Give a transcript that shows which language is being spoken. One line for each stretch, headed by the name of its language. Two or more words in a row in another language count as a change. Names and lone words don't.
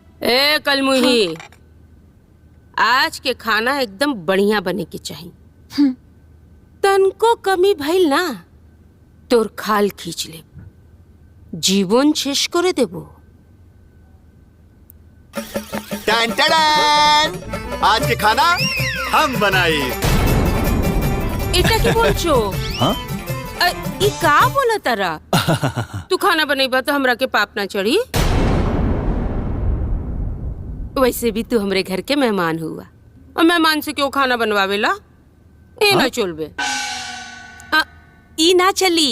Bhojpuri: ए कलमुही, आज के खाना एकदम बढ़िया बने के चाहिए। तनको कमी भइल ना तोर खाल खींच ले, जीवन शेष करे देबो। टन टन, आज के खाना हम बनाई।
Bangla: এটা কি বলছো?
Bhojpuri: हाँ? ई का बोला तारा? तू खाना बनेबा तो हमरा के पाप ना चढ़ी। वैसे भी तू हमरे घर के मेहमान हुआ, और मेहमान से क्यों खाना बनवावेला? ए ना चलबे, ई ना चली।